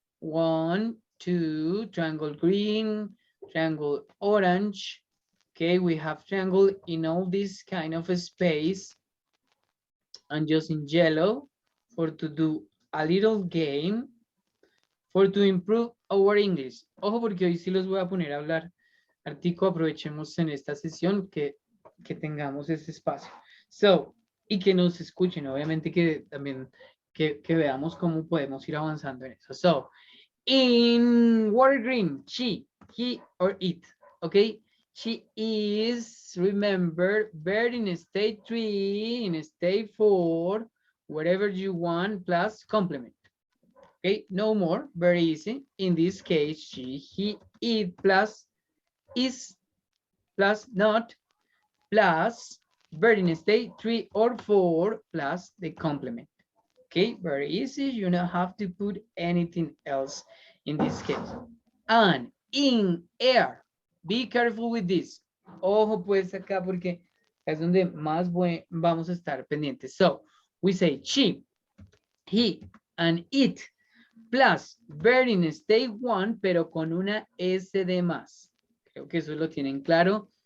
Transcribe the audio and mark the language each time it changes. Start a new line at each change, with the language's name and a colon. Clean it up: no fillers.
English: 1, 2, triangle green, triangle orange. Okay, we have triangle in all this kind of a space. And just in yellow for to do a little game for to improve our English.
Spanish: Ojo, porque hoy sí los voy a poner a hablar. Artico, aprovechemos en esta sesión que tengamos ese espacio. So, y que nos escuchen, obviamente que también que veamos cómo podemos ir avanzando en eso.
English: So, in water green, she, he, or it, okay? She is, remember, verb in state 3, in state 4, whatever you want, plus complement. Okay, no more, very easy. In this case, she, he, it, plus is, plus not, plus verb in state 3 or 4, plus the complement. Okay, very easy. You don't have to put anything else in this case. And in air, be careful with this.
Spanish: Ojo pues acá porque es donde más vamos a estar pendientes.
English: So, we say she, he, and it, plus verb in state 1,
Spanish: pero con una S de más. Creo que eso lo tienen claro.